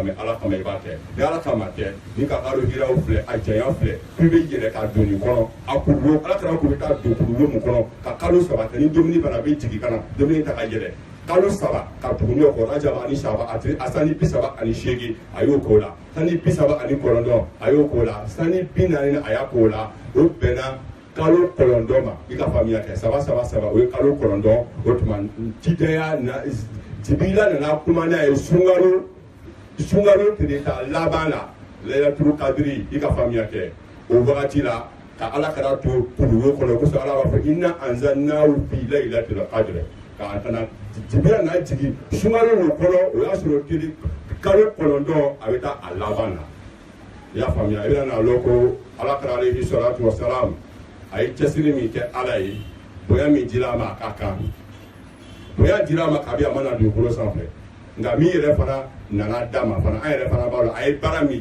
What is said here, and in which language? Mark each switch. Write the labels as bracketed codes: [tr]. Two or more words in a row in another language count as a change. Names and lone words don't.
[bm] mɛ ala kama i b'a kɛ ni ala kama tɛ ni ka kalo hiraw filɛ a janya filɛ k'i bɛ yɛlɛ ka don nin kɔnɔ a kuruwo ala kɛra k'u bɛ taa don kuruwo min kɔnɔ ka kalo saba kɛ ni dumuni fana bɛ jigin ka na dumuni ta ka yɛlɛ kalo saba ka tugu ɲɔgɔn kɔ rajaba ani shaba a sanni 38 a y'o k'o la sanni 39 a y'o k'o la sanni 40 a y'a k'o la o bɛnna kalo kɔlɔndɔn ma i ka faamuya kɛ saba o ye kalo kɔlɔndɔn o tuma cidenya na jibila nana kuma n'a ye sunkalo tile ta laban la layilatulu kadiri i ka faamuya kɛ o wagati la ka ala kɛra to kuruwo kɔnɔ kosɔn ala b'a fɔ inna [ar] أنزلناه في ليلة القدر [bm] ka kana jibila na jigin sunkalo nin kɔnɔ o y'a sɔrɔ kalo kɔlɔndɔn a bɛ taa a laban na i y'a faamuya i bɛna n'a lɔn ko ala kɛra [ar] عليه الصلاة والسلام [bm] a ye cɛsiri min kɛ ala ye bonya min dira a ma a ka kan bonya dira a ma kabi a mana dugukolo sanfɛ nka min yɛrɛ fana nana d'a ma fana an yɛrɛ fana b'a dɔn a ye baara min